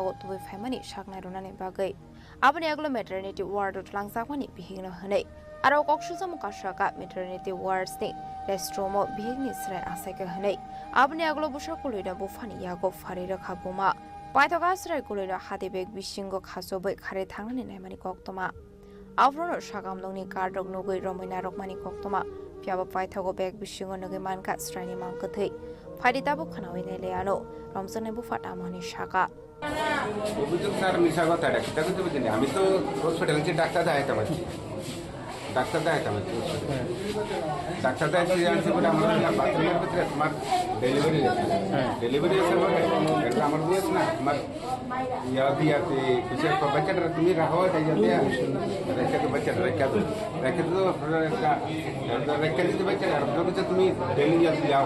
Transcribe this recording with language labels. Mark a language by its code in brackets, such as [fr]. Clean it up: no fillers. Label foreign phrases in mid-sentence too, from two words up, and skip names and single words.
[trp] तुबै फाइमानि शाकनाय रोनानि बागै आबनि एग्लो [en] maternity ward [trp] लांसाकमानि बिहिगनो हनै आरो कक्सुजम काशाका [en] maternity wardsni [trp] रेस्ट्रोमो बिहिगनि स्राय आसायके हनै आबनि एग्लो बुशा कुलैना बुफानि यागो फारि रखा बुमा पाइथगा स्राय कुलैना हाति बेग बिसिंगो खासोबै खारे थांनानि नायमानि कक्तमा आफ्रोनो शागामदंनि कारडक नुगै रमैना रकमानि कक्तमा पियाबो पाइथगो बेग बिसिंगो नगै मानका स्रायनि मांकथै फारिताबो खानावै नेलेयानो रमजनै बुफाटा मानि शाका [bn] অভিযোগ স্যার মিশা কথাটা কিতা করতে বুঝিনি আমি তো হসপিটালে ডাক্তার দেখাইতাম আর কি ডাক্তার দেখাইতাম ডাক্তার দেখাইতে জানছি বলে আমার বাথরুমের ভিতরে তোমার ডেলিভারি আছে বলে আমার বয়স না তোমার ইয়া দিয়াতে কিছু বাচ্চাটা তুমি রাখো তাই যাতে রেখে তো বাচ্চাটা রেখে তো রেখে দিতে বাচ্চাটা আর তুমি ডেলি যাও